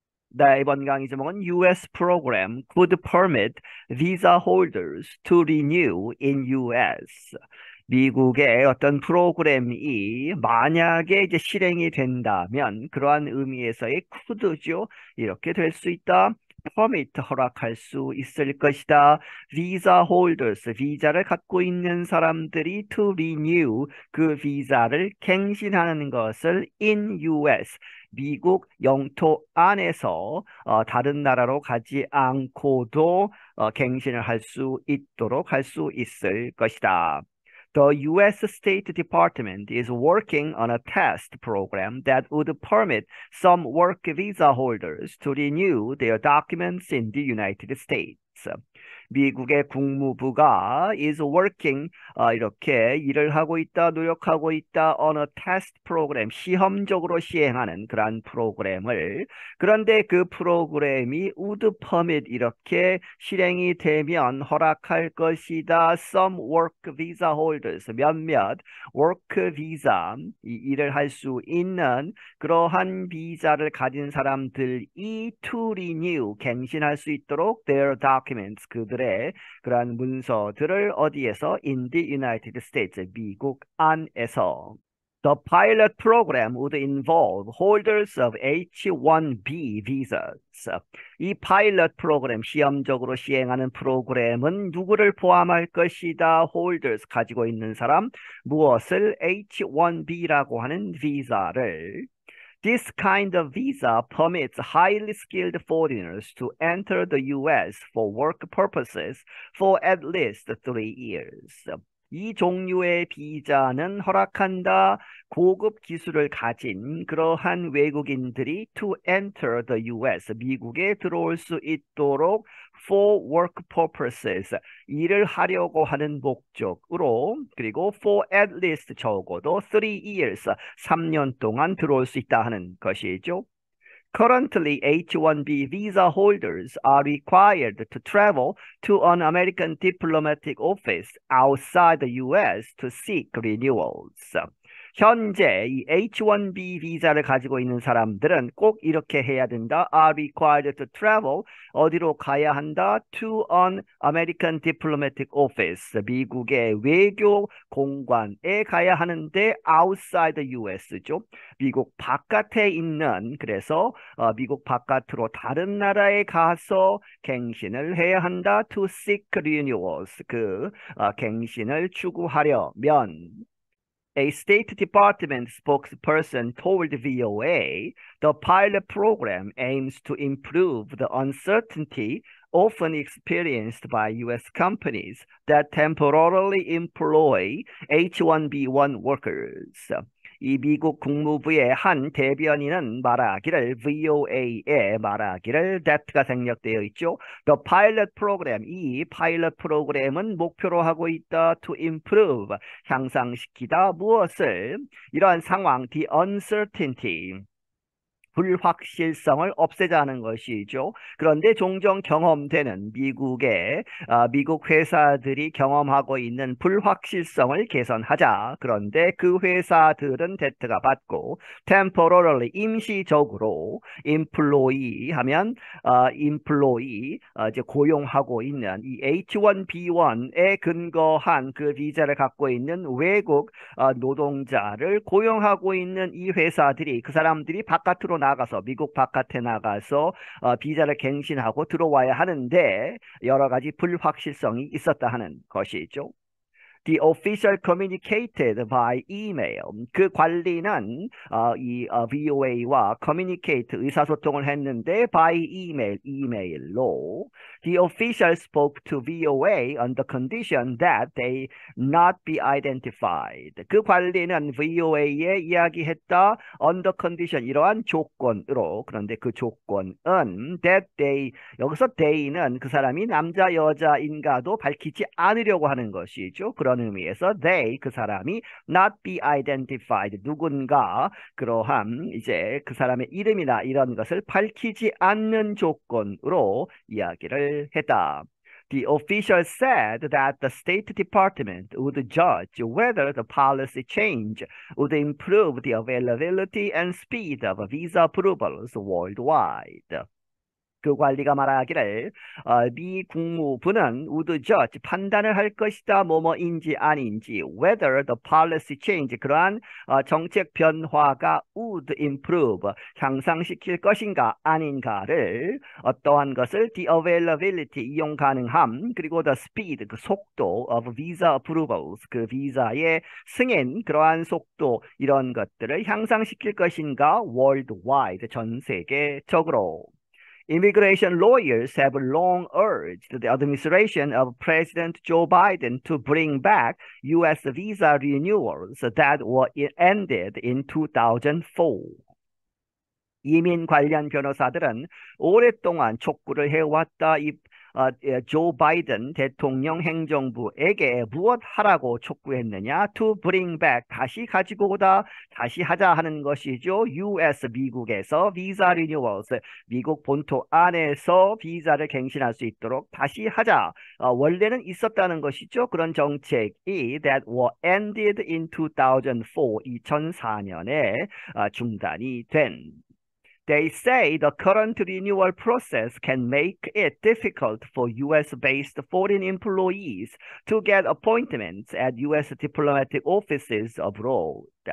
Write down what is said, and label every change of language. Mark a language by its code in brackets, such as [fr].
[ko] 네, 이번 강의 제목은 [en] US program could permit visa holders to renew in US. [ko] 미국의 어떤 프로그램이 만약에 이제 실행이 된다면 그러한 의미에서의 could죠. 이렇게 될 수 있다. permit 허락할 수 있을 것이다. [en] visa holders [ko] 비자를 갖고 있는 사람들이 [en] to renew [ko] 그 비자를 갱신하는 것을 [en] in US [ko] 미국 영토 안에서 다른 나라로 가지 않고도 갱신을 할 수 있도록 할 수 있을 것이다. [en] The U.S. State Department is working on a test program that would permit some work visa holders to renew their documents in the United States. [ko] 미국의 국무부가 [en] is working [ko] 이렇게 일을 하고 있다, 노력하고 있다 [en] on a test program [ko] 시험적으로 시행하는 그러한 프로그램을 그런데 그 프로그램이 [en] would permit [ko] 이렇게 실행이 되면 허락할 것이다. [en] Some work visa holders 몇몇 work visa [ko] 이 일을 할 수 있는 그러한 비자를 가진 사람들이 [en] to renew [ko] 갱신할 수 있도록 [en] their documents [ko] 그들의 그러한 문서들을 어디에서 [en] in the United States [ko] 미국 안에서 [en] The pilot program would involve holders of H-1B visas. [ko] 이 파일럿 프로그램, 시험적으로 시행하는 프로그램은 누구를 포함할 것이다? holders, 가지고 있는 사람, 무엇을? H-1B라고 하는 비자를. [en] This kind of visa permits highly skilled foreigners to enter the U.S. for work purposes for at least 3 years. [ko] 이 종류의 비자는 허락한다. 고급 기술을 가진 그러한 외국인들이 [en] to enter the U.S. [ko] 미국에 들어올 수 있도록 [en] for work purposes [ko] 일을 하려고 하는 목적으로 그리고 [en] for at least [ko] 적어도 [en] 3 years [ko] 3년 동안 들어올 수 있다 하는 것이죠. [en] Currently, H-1B visa holders are required to travel to an American diplomatic office outside the U.S. to seek renewals. [ko] 현재 이 H-1B 비자를 가지고 있는 사람들은 꼭 이렇게 해야 된다. [en] are required to travel. [ko] 어디로 가야 한다? [en] to an American diplomatic office. [ko] 미국의 외교 공관에 가야 하는데 [en] outside the US [ko] 죠. 미국 바깥에 있는 그래서 미국 바깥으로 다른 나라에 가서 갱신을 해야 한다. [en] to seek renewals. [ko] 그 갱신을 추구하려면 [en] A State Department spokesperson told VOA the pilot program aims to improve the uncertainty often experienced by U.S. companies that temporarily employ H-1B1 workers. [ko] 이 미국 국무부의 한 대변인은 말하기를 VOA에 말하기를 that가 생략되어 있죠. [en] The pilot program, [ko] 이 파일럿 프로그램은 목표로 하고 있다. [en] To improve, [ko] 향상시키다. 무엇을? 이러한 상황, [en] the uncertainty. [ko] 불확실성을 없애자는 것이죠. 그런데 종종 경험되는 미국 회사들이 경험하고 있는 불확실성을 개선하자. 그런데 그 회사들은 대트가 받고 temporarily 임시적으로 employee 하면 employee 이제 고용하고 있는 이 H-1B1에 근거한 그 비자를 갖고 있는 외국 노동자를 고용하고 있는 이 회사들이 그 사람들이 바깥으로 나가서 미국 바깥에 나가서 비자를 갱신하고 들어와야 하는데 여러 가지 불확실성이 있었다 하는 것이죠. [en] The official communicated by email. [ko] 그 관리는 이 VOA와 communicate 의사소통을 했는데 [en] by email, [ko] 이메일로. [en] The official spoke to VOA on the condition that they not be identified. [ko] 그 관리는 VOA에 이야기했다 [en] on the condition, [ko] 이러한 조건으로. 그런데 그 조건은 [en] that they, [ko] 여기서 they는 그 사람이 남자, 여자인가도 밝히지 않으려고 하는 것이죠. 그런 의미에서 they, 그 사람이 [en] not be identified, [ko] 누군가 그러한 이제 그 사람의 이름이나 이런 것을 밝히지 않는 조건으로 이야기를 했다. [en] The official said that the State Department would judge whether the policy change would improve the availability and speed of visa approvals worldwide. [ko] 그 관리가 말하기를 미 국무부는 [en] would judge [ko] 판단을 할 것이다 뭐뭐인지 아닌지 [en] whether the policy change [ko] 그러한 정책 변화가 [en] would improve [ko] 향상시킬 것인가 아닌가를 어떠한 것을 [en] the availability [ko] 이용 가능함 그리고 [en] the speed [ko] 그 속도 [en] of visa approvals [ko] 그 비자의 승인 그러한 속도 이런 것들을 향상시킬 것인가 [en] worldwide [ko] 전 세계적으로 [en] Immigration lawyers have long urged the administration of President Joe Biden to bring back U.S. visa renewals that were ended in 2004. [ko] 이민 관련 변호사들은 오랫동안 촉구를 해왔다. 조 바이든 대통령 행정부에게 무엇 하라고 촉구했느냐? [en] To bring back, [ko] 다시 가지고 오다, 다시 하자 하는 것이죠. US, 미국에서 비자 리뉴얼스, 미국 본토 안에서 비자를 갱신할 수 있도록 다시 하자. 원래는 있었다는 것이죠. 그런 정책이 [en] that were ended in 2004, [ko] 2004년에 중단이 된 [en] They say the current renewal process can make it difficult for US-based foreign employees to get appointments at US diplomatic offices abroad.